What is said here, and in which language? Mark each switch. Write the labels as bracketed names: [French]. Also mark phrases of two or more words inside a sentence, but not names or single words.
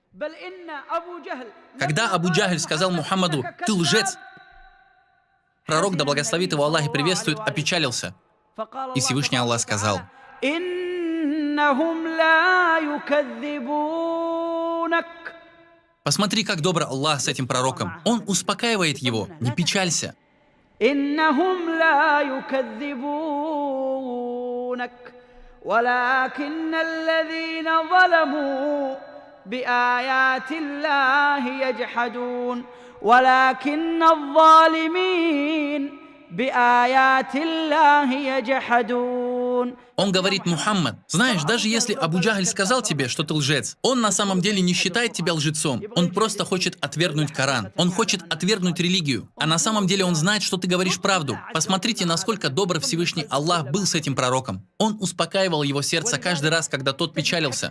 [Russian] Когда Абу Джахль сказал Мухаммаду: «Ты лжец», пророк, да благословит его Аллах и приветствует, опечалился. И Всевышний Аллах сказал: «Посмотри, как добр Аллах с этим пророком. Он успокаивает его. Не печалься». [Arabic] بآيات الله يجحدون ولكن الظالمين بآيات الله يجحدون. [Russian] Он говорит: «Мухаммад, знаешь, даже если Абу Джахль сказал тебе, что ты лжец, он на самом деле не считает тебя лжецом. Он просто хочет отвергнуть Коран. Он хочет отвергнуть религию. А на самом деле он знает, что ты говоришь правду. Посмотрите, насколько добр Всевышний Аллах был с этим пророком. Он успокаивал его сердце каждый раз, когда тот печалился.